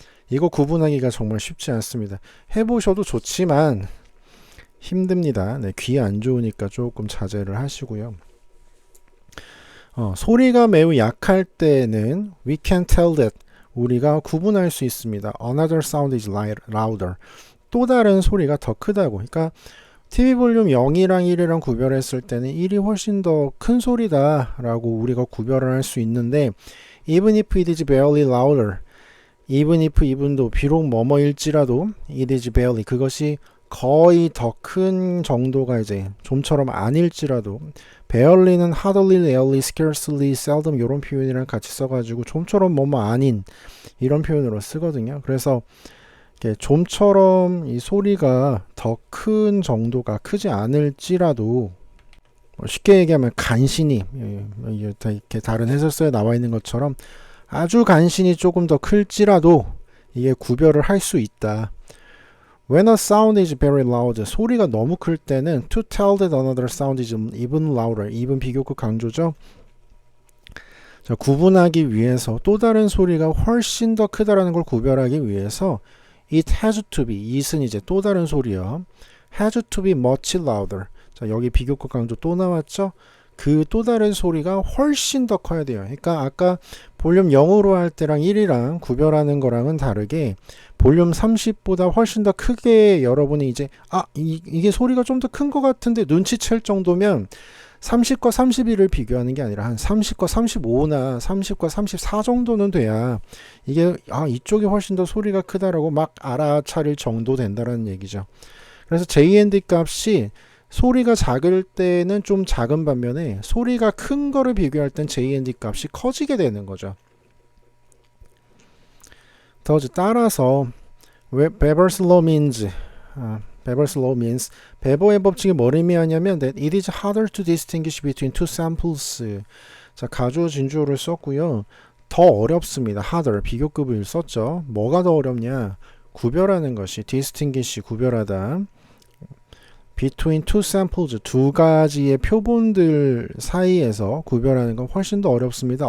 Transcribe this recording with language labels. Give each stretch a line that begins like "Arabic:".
Korean: 이거 구분하기가 정말 쉽지 않습니다. 해보셔도 좋지만 힘듭니다. 네, 귀 안 좋으니까 조금 자제를 하시고요. 소리가 매우 약할 때는
English: we can tell that
Korean: 우리가 구분할 수 있습니다.
English: Another sound is louder.
Korean: 또 다른 소리가 더 크다고. 그러니까 TV 볼륨 0이랑 1이랑 구별했을 때는 1이 훨씬 더 큰 소리다 라고 우리가 구별을 할 수 있는데
English: even if it is barely louder
Korean: even if even도 비록 뭐뭐일지라도
English: it is barely
Korean: 그것이 거의 더 큰 정도가 이제 좀처럼 아닐지라도 barely는 hardly, rarely, scarcely, seldom 이런 표현이랑 같이 써가지고 좀처럼 뭐뭐 아닌 이런 표현으로 쓰거든요. 그래서 좀처럼 이 소리가 더 큰 정도가 크지 않을지라도 쉽게 얘기하면 간신히 이렇게 다른 해설서에 나와 있는 것처럼 아주 간신히 조금 더 클지라도 이게 구별을 할 수 있다.
English: When a sound is very loud,
Korean: 소리가 너무 클 때는
English: to tell that another sound is even louder, even
Korean: 비교급 강조죠. 자, 구분하기 위해서 또 다른 소리가 훨씬 더 크다라는 걸 구별하기 위해서
English: it has to be,
Korean: it은 이제 또 다른 소리요.
English: has to be much louder.
Korean: 자, 여기 비교급 강조 또 나왔죠? 그 또 다른 소리가 훨씬 더 커야 돼요. 그러니까 아까 볼륨 0으로 할 때랑 1이랑 구별하는 거랑은 다르게 볼륨 30보다 훨씬 더 크게 여러분이 이제 이게 소리가 좀 더 큰 것 같은데 눈치챌 정도면 30과 31을 비교하는 게 아니라 한 30과 35나 30과 34 정도는 돼야 이게 이쪽이 훨씬 더 소리가 크다라고 막 알아차릴 정도 된다라는 얘기죠. 그래서 JND 값이 소리가 작을 때는 좀 작은 반면에 소리가 큰 거를 비교할 땐 JND 값이 커지게 되는 거죠. 따라서
English: Weber's law means Weber's law means
Korean: 베버의 법칙이 뭘 의미하냐면
English: that it is harder to distinguish between two samples.
Korean: 자, 가주어 진주어를 썼고요. 더 어렵습니다. harder 비교급을 썼죠. 뭐가 더 어렵냐? 구별하는 것이 distinguish 구별하다.
English: between two samples
Korean: 두 가지의 표본들 사이에서 구별하는 건 훨씬 더 어렵습니다.